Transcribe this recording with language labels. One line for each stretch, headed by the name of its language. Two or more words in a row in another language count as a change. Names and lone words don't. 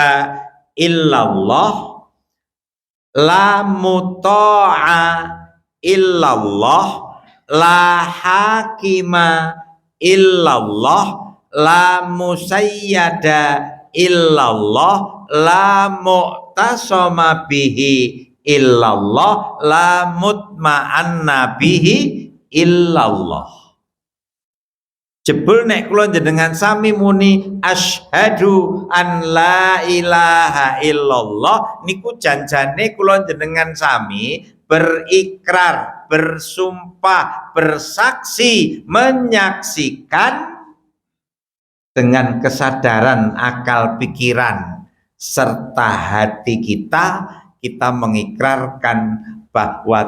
Arabic: إلا الله، لا مطاع إلا الله، لا حاكم إلا الله، لا مسيد إلا الله، لا معتصم به إلا الله، لا مطمأن به إلا الله.
Javanese: Jebul nek kula jenengan sami muni
Arabic: أشهد أن لا إله إلا الله,
Javanese: niku janjane kula jenengan sami
Indonesian: berikrar, bersumpah, bersaksi, menyaksikan dengan kesadaran akal pikiran serta hati kita, kita mengikrarkan bahwa